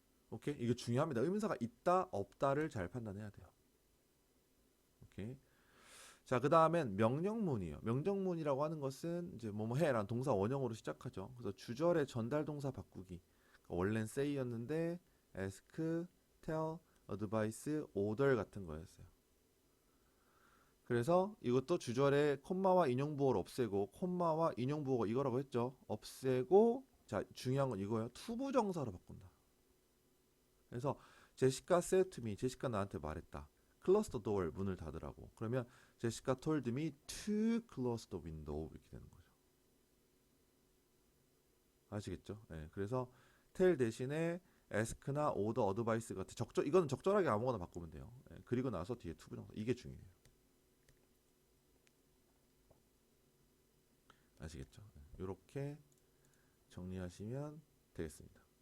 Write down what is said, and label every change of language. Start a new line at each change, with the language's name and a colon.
Korean: 오케이? 이게 중요합니다. 의문사가 있다, 없다를 잘 판단해야 돼요. 오케이? 자, 그 다음엔 명령문이에요. 명령문이라고 하는 것은 이제 뭐뭐 해라는 동사 원형으로 시작하죠. 그래서 주절의 전달 동사 바꾸기. 원래는 say였는데 ask, tell, advise, order 같은 거였어요. 그래서 이것도 주절에 콤마와 인용부호를 없애고 콤마와 인용부호가 이거라고 했죠. 없애고 자, 중요한 건 이거예요. 투부정사로 바꾼다.
English: 그래서 제시카 said to me.
Korean: 제시카 나한테 말했다.
English: close the door.
Korean: 문을 닫으라고.
English: 그러면 제시카 told me to close the window.
Korean: 이렇게 되는 거죠. 아시겠죠? 네, 그래서 tell 대신에 ask나 order, advice 같은 이거는 적절하게 아무거나 바꾸면 돼요. 네, 그리고 나서 뒤에 투부정사. 이게 중요해요. 아시겠죠? 이렇게 정리하시면 되겠습니다.